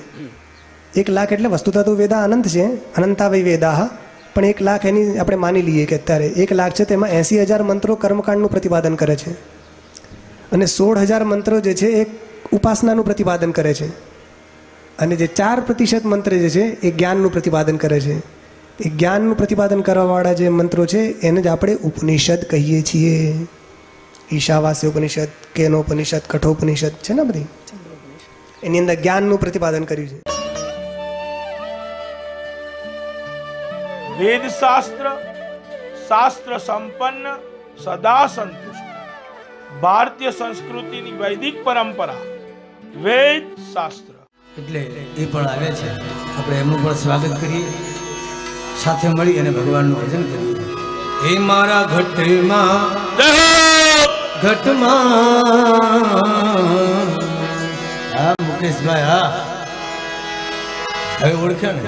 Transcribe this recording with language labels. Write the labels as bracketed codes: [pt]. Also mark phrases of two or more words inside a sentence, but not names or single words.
[gu] 1 લાખ એટલે વસ્તુતા તો વેદા અનંત છે, [sa] અનંતા વૈ વેદા, [gu] પણ 1 લાખ એની આપણે માની લઈએ કે અત્યારે 1 લાખ છે, તેમાં 80,000 મંત્રો કર્મકાંડનું પ્રતિપાદન કરે છે અને 16,000 મંત્રો જે છે એ ઉપાસનાનું પ્રતિપાદન કરે છે, અને જે 4% મંત્ર જે છે એ જ્ઞાનનું પ્રતિપાદન કરે છે। એ જ્ઞાનનું પ્રતિપાદન કરવાવાળા જે મંત્રો છે એને જ આપણે ઉપનિષદ કહીએ છીએ। ઈશાવાસ્ય ઉપનિષદ, કેનોપનિષદ, કઠોપનિષદ છે ને બધી, એની અંદર જ્ઞાનનું પ્રતિપાદન કર્યું છે। [sa] वेद शास्त्र शास्त्र संपन्न सदा संतुष्ट भारतीय संस्कृति [gu] ની વૈદિક પરંપરા વેદ શાસ્ત્ર એટલે એ પણ આવે છે, આપણે એમનું પણ સ્વાગત કરીએ, સાથે મળી અને ભગવાનનું ભજન કરીએ। એ મારા ઘટમાં હા મુકેશભાઈ, હા હવે ઓળખ્યા ને?